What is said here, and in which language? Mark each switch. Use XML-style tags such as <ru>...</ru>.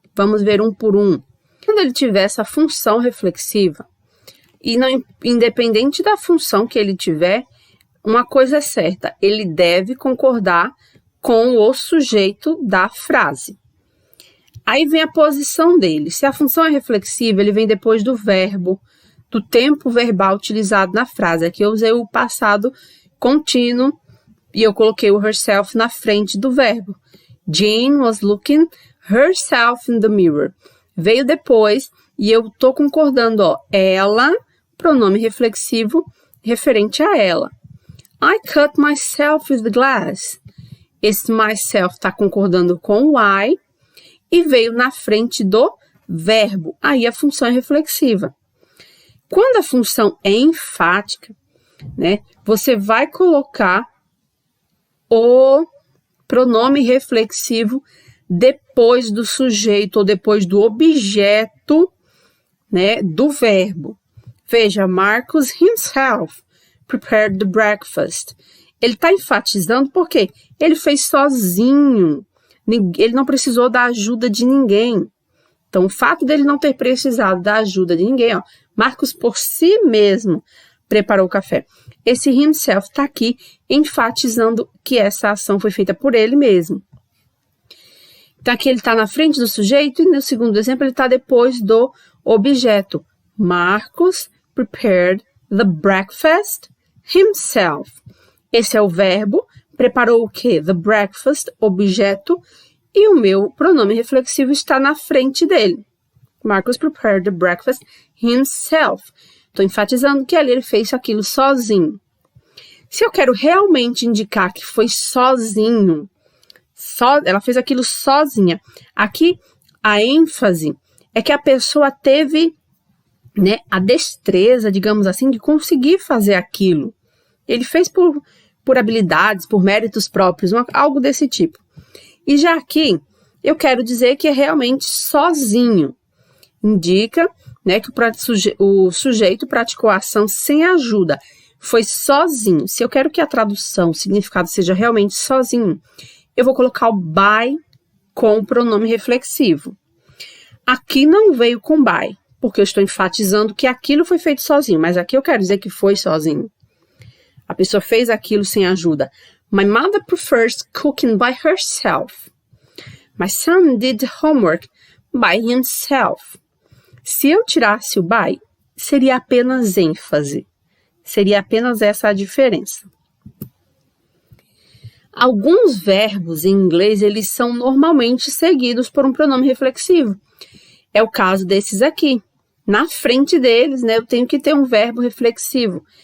<pt>Vamos ver um por um. Quando ele tiver essa função reflexiva, e não, independente da função que ele tiver, uma coisa é certa, ele deve concordar com o sujeito da frase. Aí vem a posição dele. Se a função é reflexiva, ele vem depois do verbo, do tempo verbal utilizado na frase. Aqui eu usei o passado contínuo, e eu coloquei o herself na frente do verbo.</pt> <en>Jane was looking herself in the mirror.</en> <pt>Veio depois e eu tô concordando, ó. Ela, pronome reflexivo, referente a ela.</pt> <en>I cut myself with the glass.</en> <pt>Esse myself está concordando com o I e veio na frente do verbo. Aí a função é reflexiva. Quando a função é enfática, né, você vai colocar o pronome reflexivo depois do sujeito ou depois do objeto, né, do verbo.</pt> <en>Veja, Marcus himself prepared the breakfast.</en> <pt>Ele está enfatizando porque ele fez sozinho. Ele não precisou da ajuda de ninguém. Então, o fato dele não ter precisado da ajuda de ninguém, ó, Marcos por si mesmo preparou o café. Esse himself está aqui enfatizando que essa ação foi feita por ele mesmo. Então, aqui ele está na frente do sujeito e no segundo exemplo ele está depois do objeto.</pt> <en>Marcos prepared the breakfast himself.</en> <pt>Esse é o verbo. Preparou o quê? The breakfast, objeto. E o meu pronome reflexivo está na frente dele.</pt> <en>Marcus prepared the breakfast himself.</en> <pt>Estou enfatizando que ali ele fez aquilo sozinho. Se eu quero realmente indicar que foi sozinho, ela fez aquilo sozinha. Aqui, a ênfase é que a pessoa teve, né, a destreza, digamos assim, de conseguir fazer aquilo. Ele fez por habilidades, por méritos próprios, algo desse tipo. E já aqui, eu quero dizer que é realmente sozinho. Indica, né, que o sujeito praticou a ação sem ajuda. Foi sozinho. Se eu quero que a tradução, o significado seja realmente sozinho, eu vou colocar o by com o pronome reflexivo. Aqui não veio com by, porque eu estou enfatizando que aquilo foi feito sozinho. Mas aqui eu quero dizer que foi sozinho. A pessoa fez aquilo sem ajuda.</pt> <en>My mother prefers cooking by herself. My son did homework by himself.</en> <pt>Se eu tirasse o by, seria apenas ênfase. Seria apenas essa a diferença. Alguns verbos em inglês, eles são normalmente seguidos por um pronome reflexivo. É o caso desses aqui. Na frente deles, né, eu tenho que ter um verbo reflexivo.</pt>